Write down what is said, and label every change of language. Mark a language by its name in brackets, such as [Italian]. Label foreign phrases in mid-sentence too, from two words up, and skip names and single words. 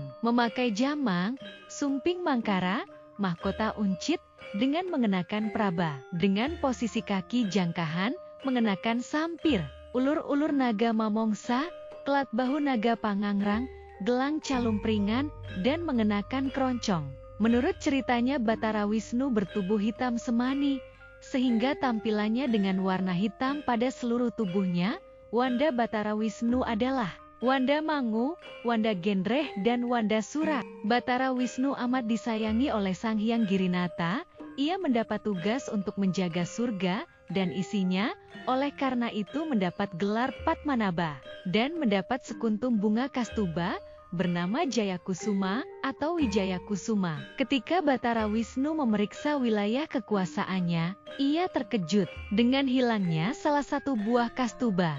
[Indonesian] Memakai jamang, sumping mangkara, mahkota uncit, dengan mengenakan praba, dengan posisi kaki jangkahan, mengenakan sampir, ulur-ulur naga mamongsa, kelat bahu naga pangangrang, gelang calumpringan, dan mengenakan keroncong. Menurut ceritanya Batara Wisnu bertubuh hitam semani, sehingga tampilannya dengan warna hitam pada seluruh tubuhnya. Wanda Batara Wisnu adalah Wanda Mangu, Wanda Gendreh, dan Wanda Sura. Batara Wisnu amat disayangi oleh Sang Hyang Girinata. Ia mendapat tugas untuk menjaga surga dan isinya, oleh karena itu mendapat gelar Padmanaba, dan mendapat sekuntum bunga kastuba, bernama Jayakusuma atau Wijayakusuma. Ketika Batara Wisnu memeriksa wilayah kekuasaannya, ia terkejut dengan hilangnya salah satu buah kastuba.